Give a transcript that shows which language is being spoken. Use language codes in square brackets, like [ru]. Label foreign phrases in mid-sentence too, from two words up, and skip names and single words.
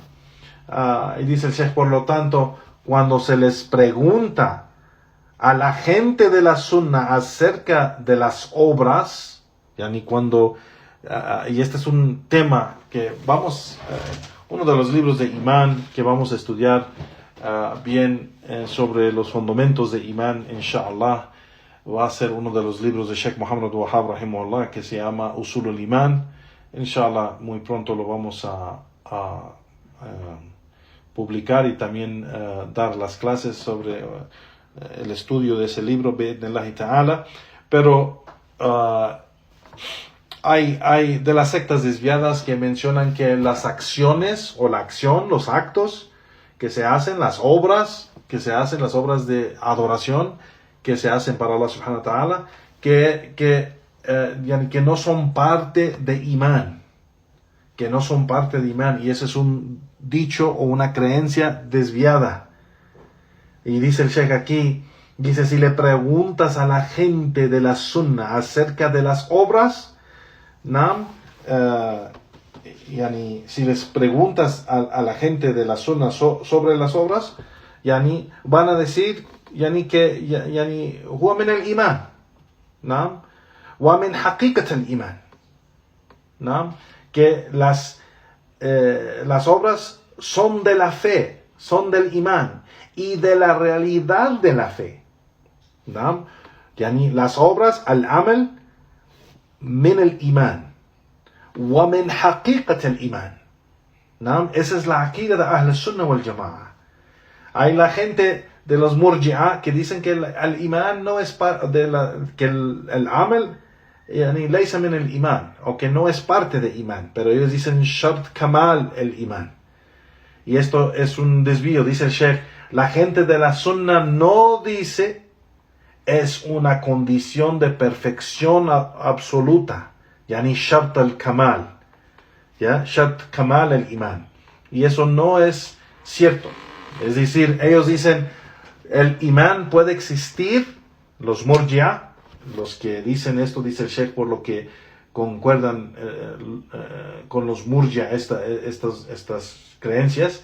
[es] Y dice el Sheikh, por lo tanto, cuando se les pregunta a la gente de la sunna acerca de las obras, y este es un tema que uno de los libros de imán que vamos a estudiar bien sobre los fundamentos de imán, inshallah, va a ser uno de los libros de Sheikh Muhammad Wahab rahimahullah, que se llama Usul al-Iman. Inshallah, muy pronto lo vamos a publicar y también dar las clases sobre el estudio de ese libro, [ar] بإذن الله تعالى. [es] Pero hay de las sectas desviadas que mencionan que las acciones o la acción, los actos que se hacen, las obras de adoración que se hacen para [ar] الله سبحانه وتعالى, [es] que no son parte de imán, y ese es un dicho o una creencia desviada. Y dice el Sheikh aquí, dice, si le preguntas a la gente de la sunna acerca de las obras, si les preguntas a la gente de la sunna sobre las obras, van a decir que [ar] هو من الإيمان، ومن حقيقة الإيمان, [es] que las obras son de la fe, son del imán y de la realidad de la fe. Las obras, [ar] العمل، من الإيمان ومن حقيقة الإيمان. [es] Esa es la aqida de [ar] أهل السنة والجماعة. [es] Hay la gente de los murji'a que dicen que el imán no es que [ar] العمل ليس من الإيمان, [es] o que no es parte de imán, pero ellos dicen [ar] شرط كمال الإيمان. [es] Y esto es un desvío. Dice el Sheikh, la gente de la sunna no dice es una condición de perfección absoluta, [ar] شرط الكمال، شرط كمال الإيمان. [es] Y eso no es cierto. Es decir, ellos dicen el imán puede existir, los murji'a, los que dicen esto, dice el Sheikh, por lo que concuerdan con los murji'a estas creencias.